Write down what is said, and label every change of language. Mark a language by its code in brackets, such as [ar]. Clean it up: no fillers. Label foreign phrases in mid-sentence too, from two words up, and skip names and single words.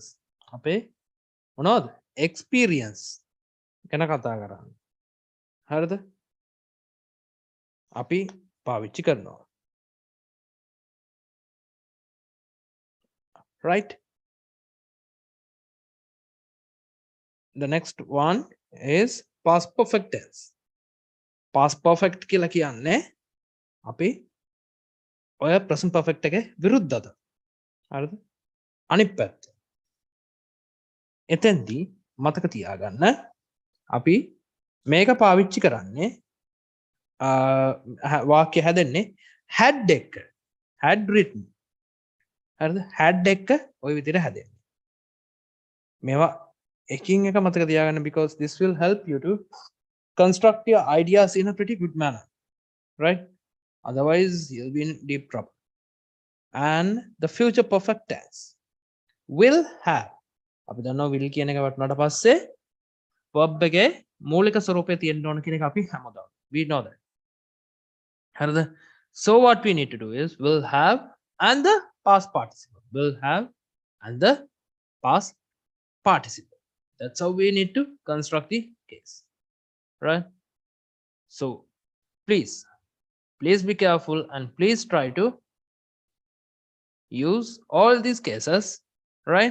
[si] අපේ මොනවද? experience ගැන කතා කරන්නේ. හරිද? අපි පාවිච්චි කරනවා. [en] right? The next one is past perfect tense. past perfect [si] කියලා කියන්නේ අපි ඔය [en] present perfect [si] එකේ විරුද්ධද? හරිද? අනිත් පැත්ත. එතෙන්දී මතක තියාගන්න අපි මේක පාවිච්චි කරන්නේ වාක්‍ය හැදෙන්නේ had එක. [en] had written. [si] හරිද? had එක ওই විදිහට හැදෙන්නේ. මේවා එකින් එක මතක තියාගන්න [en] because this will help you to construct your ideas in a pretty good manner, right? Otherwise you'll be in deep trouble. And the future perfect tense will have, [si] අපි දන්නවා will කියන එක වටනට පස්සේ verb එකේ මූලික ස්වරූපය තියෙන්න ඕන කියන එක අපි හැමදාම [en] we know that. [si] හරිද? [en] So what we need to do is will have and the past participle. will have and the past participle. That's how we need to construct the case, right? So please be careful and please try to use all these cases, right?